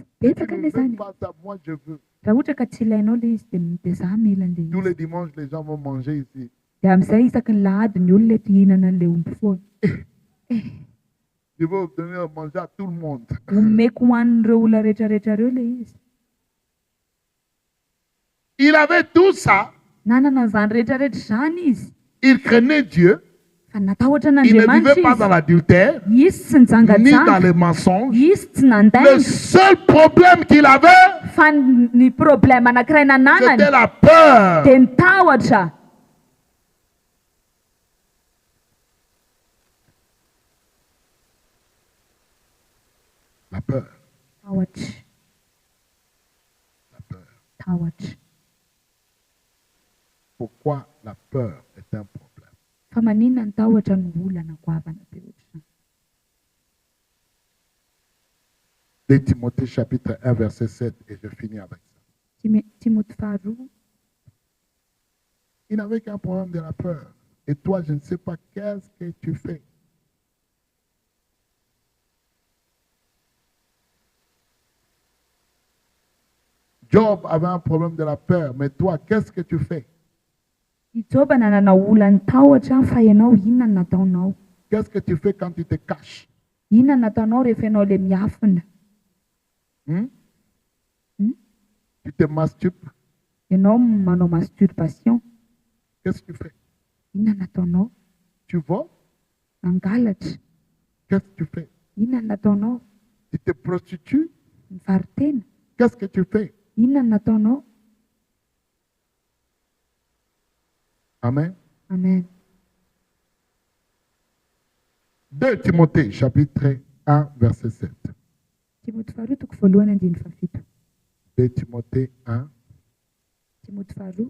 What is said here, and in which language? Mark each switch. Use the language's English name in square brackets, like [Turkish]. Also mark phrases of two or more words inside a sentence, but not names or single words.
[Malagasy] Betsaka [French] ne [Malagasy] ilay [French] veux [Malagasy] izany. [French] pas ça, moi je veux. [Malagasy] Raha ohatra ka tsy ilainao ilay izy dia za mila andeha [French] Tous [Malagasy] izy. [French] les dimanches, les gens vont manger ici. [Malagasy] Dia amin'izay isaky ny lahady ny olona eto hihinana an'ilay omby foana. [French] Je veux obtenir à manger à tout le monde. [Malagasy] Omeko ho an'ireo olona rehetrarehetra ireo ilay izy. [French] Il avait tout ça. [Malagasy] Nanana an'izany rehetrarehetra izany izy. [French] Il craignait Dieu. [Malagasy] Fa natahotra [French] Il ne [Malagasy] n'Andriamanitra [French] vivait pas dans [Malagasy] izy. [French] l'adultère, [Malagasy] Izy tsy [French] ni dans [Malagasy] nijangajango. [French] les mensonges. [Malagasy] Izy tsy [French] Le [Malagasy] nandainga. [French] seul problème qu'il avait, [Malagasy] Fa ny problème anankiray nananany [French] c'était la peur. [Malagasy] dia ny tahotra. [French] La peur. [Malagasy] Tahotra. [French] La peur. [Malagasy] Tahotra. [French] Pourquoi la peur est un problème? [Malagasy] Fa maninona ny tahotra no olana goavana be ohatrany. [French] 2 Timothée chapitre 1 verset 7 et je finis avec ça. [Malagasy] Timothée faharoa [French] Il n'avait qu'un problème de la peur. Et toi, je ne sais pas qu'est-ce que tu fais. Job avait un problème de la peur, mais toi, qu'est-ce que tu fais? [Malagasy] i Joba nanana olany tahotra fa ianao inona no nataonao. [French] Qu'est-ce que tu fais quand tu te caches? [Malagasy] Inona no nataonao rehefa ianao ilay miafina. Hmm? Hmm? [French] Tu te masturbes? [Malagasy] Ianao manao masturbation. [French] Qu'est-ce que tu fais? [Malagasy] Inona no nataonao. [French] Tu voles? [Malagasy] Mangalatra. [French] Qu'est-ce que tu fais? [Malagasy] Inona no nataonao. [French] Tu te prostitues? [Malagasy] Mivary tena. [French] Qu'est-ce que tu fais? [Malagasy] Inona no nataonao. Amen. Amen. [French] 2 Timothée chapitre 1 verset 7. [Malagasy] Timothée faharoa toko voalohany andiny fafito. [French] 2 Timothée 1 [Malagasy] Timothée faharoa toko